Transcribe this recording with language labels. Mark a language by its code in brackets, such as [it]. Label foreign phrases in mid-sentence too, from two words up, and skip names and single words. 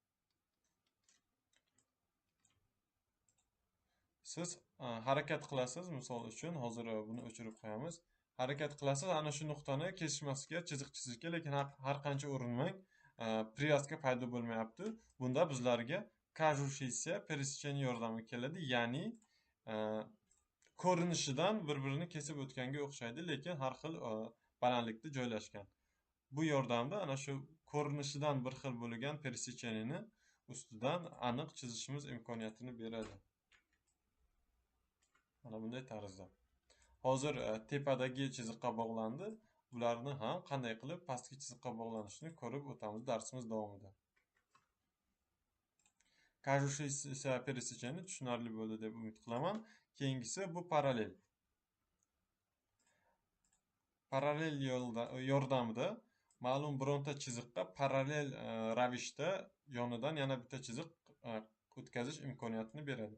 [uz] Siz harakat qilasiz, misol uchun hozir buni o'chirib qo'yamiz. Harakat qilasiz, ana shu nuqtani kesishmasga chiziq chizishga, lekin har qancha urinmang, privyazka paydo bo'lmayapti. Bunda bizlarga [ru] кажущееся пересечение [uz] yordami keladi, ya'ni ko'rinishidan bir-birini kesib o'tganga o'xshaydi, lekin har xil balandlikda joylashgan. Bu yordamda ana shu ko'rinishidan bir xil bo'lgan пересечениeni ustidan aniq chizishimiz imkoniyatini beradi. Mana bunday tarzda. Hozir tepadagi chiziqqa bog'landi. Bularni ham qanday qilib pastki chiziqqa bog'lanishini ko'rib o'tamiz darsimiz davomida. [ru] Кажущееся пересечение [uz] tushunarli bo'ldi deb umid qilaman. Keyingisi bu parallel. Parallel yordamida ma'lum bironta chiziqqa parallel ravishda yonidan yana bitta chiziq o'tkazish imkoniyatini beradi.